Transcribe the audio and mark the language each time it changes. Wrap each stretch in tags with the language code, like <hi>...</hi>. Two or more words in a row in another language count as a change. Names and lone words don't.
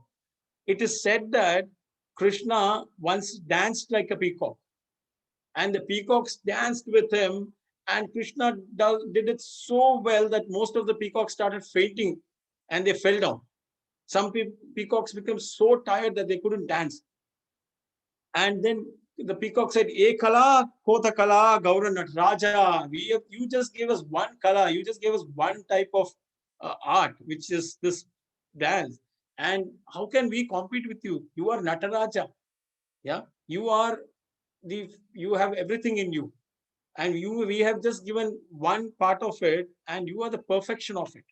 <en>It is said that Krishna once danced like a peacock, and the peacocks danced with him. And Krishna did it so well that most of the peacocks started fainting, and they fell down. Some peacocks became so tired that they couldn't dance. And then the peacock said, E kala, kota kala, Gaura Raja. You just gave us one kala, you just gave us one type of art, which is this dance. And how can we compete with you? You are Nataraja. Yeah. You have everything in you. And we have just given one part of it, and you are the perfection of it.</en>